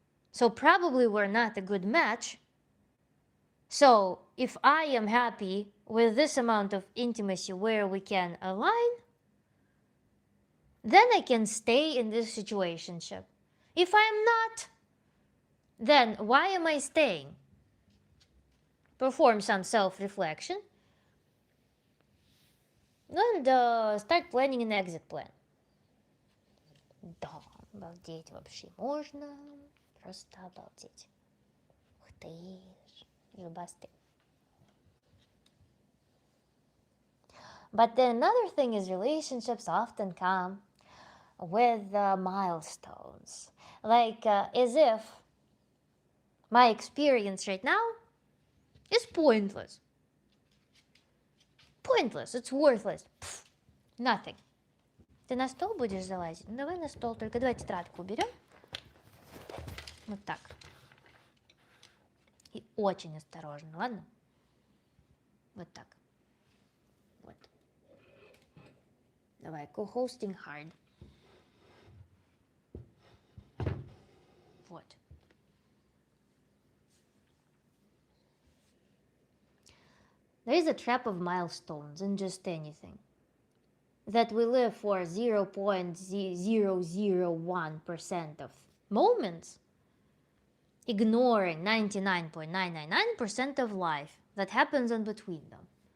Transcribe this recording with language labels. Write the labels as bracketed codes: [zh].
[en] So probably we're not a good match. So if I am happy with this amount of intimacy where we can align, then I can stay in this situationship. If I am not, then why am I staying? Perform some self-reflection and start planning an exit plan. [ru] Да, обалдеть вообще можно. Просто обалдеть. Ух ты ж, зубастый. [en] But then another thing is relationships often come with milestones. Like as if my experience right now is pointless. Pointless, it's worthless. Pfft, nothing. [ru] Ты на стол будешь залазить? Ну давай на стол, только давай тетрадку уберем. Вот так. И очень осторожно, ладно? Вот так. Вот. Давай, [en] co-hosting hard. [ru] Вот. [en] There is a trap of milestones in just anything. That we live for 0.001% of moments, ignoring 99.999% of life that happens in between them.